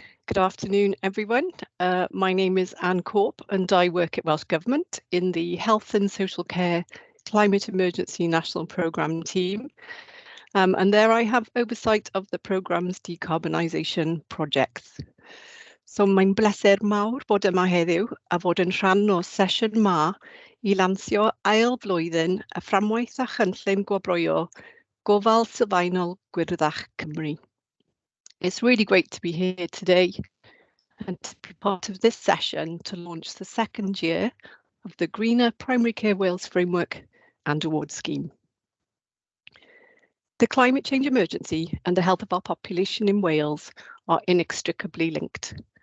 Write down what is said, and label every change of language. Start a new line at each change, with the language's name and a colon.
English: Good afternoon, everyone. My name is Anne Corp and I work at Welsh Government in the Health and Social Care Climate Emergency National Programme team. And there I have oversight of the programme's decarbonisation projects.
Welsh: So mae'n bleser mawr bod yma heddiw a fod yn rhan o sesiwn ma I lansio ail flwyddyn y fframwaith a chynllun gwobrwyo Gofal Sylfaenol Gwyrdach Cymru.
English: It's really great to be here today and to be part of this session to launch the second year of the Greener Primary Care Wales Framework and Award Scheme. The climate change emergency and the health of our population in Wales are inextricably linked.